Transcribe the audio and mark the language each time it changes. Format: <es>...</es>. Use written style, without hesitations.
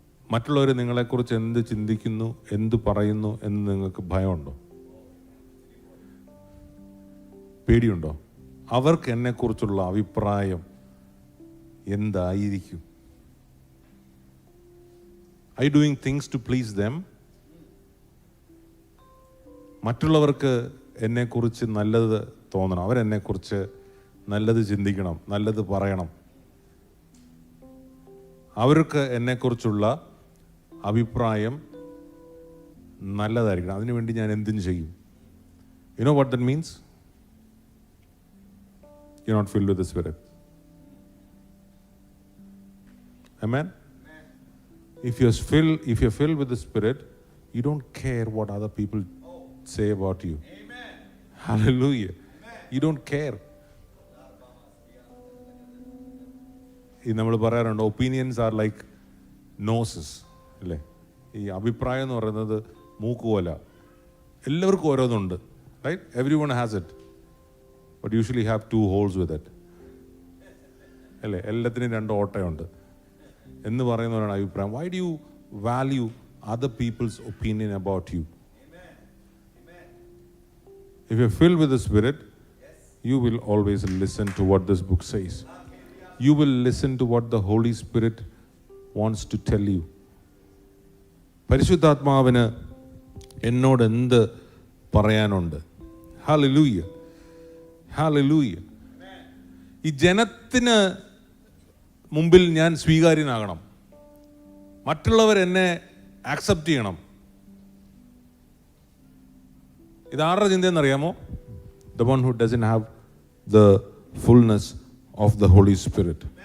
<ml>മറ്റുള്ളവർ നിങ്ങളെക്കുറിച്ച് എന്ത് ചിന്തിക്കുന്നു, എന്ത് പറയുന്നു എന്ന് നിങ്ങൾക്ക് ഭയമുണ്ടോ? പേടിയുണ്ടോ? അവർക്ക് എന്നെക്കുറിച്ചുള്ള അഭിപ്രായം എന്തായിരിക്കും?</ml> <en>Are you doing things to please them?</en> <ml>മറ്റുള്ളവർക്ക് എന്നെക്കുറിച്ച് നല്ലത് തോന്നണം, അവരെന്നെക്കുറിച്ച് നല്ലത് ചിന്തിക്കണം, നല്ലത് പറയണം. അവർക്ക് എന്നെക്കുറിച്ചുള്ള അഭിപ്രായം നല്ലതായിരിക്കണം. അതിനുവേണ്ടി ഞാൻ എന്തിനു ചെയ്യും?</ml> <en>You know what that means? You're not filled with the Spirit. Amen? If you're filled with the Spirit, you don't care what other people say about you. Amen. Hallelujah. Amen. You don't care.</en> <ml>ഈ നമ്മൾ പറയാറുണ്ട്,</ml> <en>opinions are like noses</en> <ml>അല്ലേ? ഈ അഭിപ്രായം എന്ന് പറയുന്നത് മൂക്കുപോല. എല്ലാവർക്കും ഓരോന്നുണ്ട്, right?</ml> <en>Every one has it, but usually have 2 holes with it അല്ലേ?</en> <ml>എല്ലാത്തിനും 2 ഓട്ടയുണ്ട് എന്ന് പറയുന്നവരാണ് അഭിപ്രായം.</ml> <en>Why do you value other people's opinion about you? If you're filled with the Spirit, you will always listen to what this book says. You will listen to what the Holy Spirit wants to tell you.</en> <ml>പരിശുദ്ധാത്മാവിന് എന്നോട് എന്ത് പറയാനുണ്ട്? Hallelujah. Hallelujah. ഈ ജനത്തിന് മുമ്പിൽ ഞാൻ സ്വീകാര്യനാകണം. മറ്റുള്ളവർ എന്നെ ആക്സെപ്റ്റ് ചെയ്യണം. ഇതാരുടെ ചിന്തയെന്നറിയാമോ?</ml> <en>The one who doesn't have the fullness of the Holy Spirit.</en>